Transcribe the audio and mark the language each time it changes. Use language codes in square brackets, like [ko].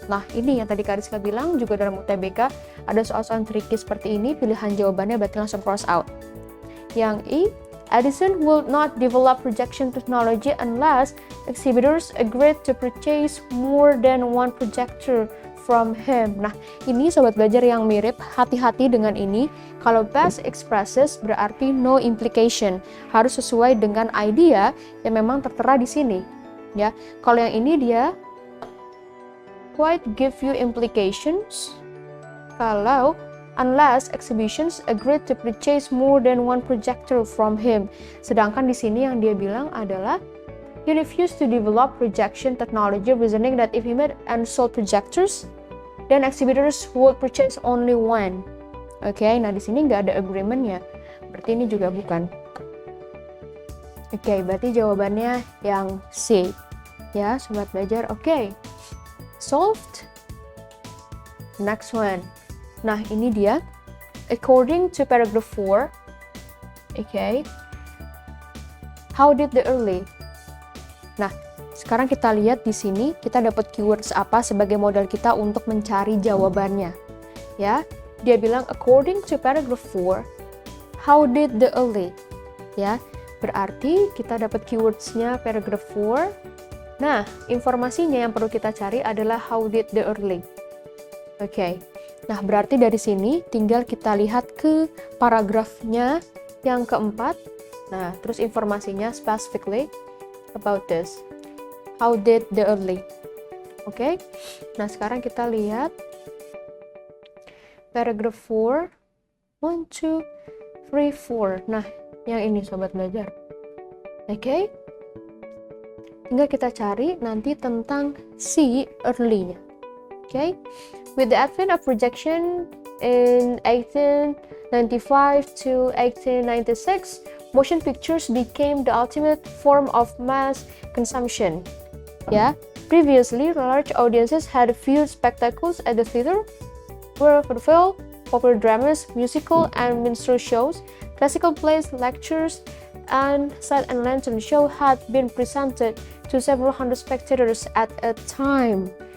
[id] Nah, ini yang tadi Kariska bilang juga dalam UTBK ada soal-soal tricky seperti ini, pilihan jawabannya berarti langsung [en] cross out. [id] Yang E, [en] Edison will not develop projection technology unless exhibitors agreed to purchase more than one projector from him. [id] Nah, ini sobat belajar yang mirip, hati-hati dengan ini. Kalau [en] past expresses [id] berarti [en] no implication, [id] harus sesuai dengan idea yang memang tertera di sini. Ya, kalau yang ini dia [en] quite give you implications. Kalau unless exhibitions agreed to purchase more than one projector from him. [id] Sedangkan di sini yang dia bilang adalah [en] he refused to develop projection technology, reasoning that if he made and sold projectors, then exhibitors would purchase only one. [id] Oke, nah di sini nggak ada agreement-nya. Berarti ini juga bukan. Oke, berarti jawabannya yang C. Ya, sobat belajar. Oke. [en] Solved. Next one. [id] Nah, ini dia. [en] According to paragraph 4, okay, how did the early? [id] Nah, sekarang kita lihat di sini, kita dapat keywords apa sebagai modal kita untuk mencari jawabannya. [en] Ya, dia bilang according to paragraph 4, how did the early? [id] Ya, berarti kita dapat keywordsnya paragraph 4. Nah, informasinya yang perlu kita cari adalah [en] how did the early. [id] Oke. Nah, berarti dari sini tinggal kita lihat ke paragrafnya yang keempat. Nah, terus informasinya [en] specifically about this. How did the early? [id] Oke. Nah, sekarang kita lihat [en] paragraph 4. 1, 2, 3, 4. [id] Nah, yang ini sobat belajar. Oke. Tinggal kita cari nanti tentang si early-nya. Oke. [en] With the advent of projection in 1895 to 1896, motion pictures became the ultimate form of mass consumption. Yeah, previously large audiences had viewed spectacles at the theater, where vaudeville, popular dramas, musical and minstrel shows, classical plays, lectures, and silent and lantern show had been presented to several hundred spectators at a time.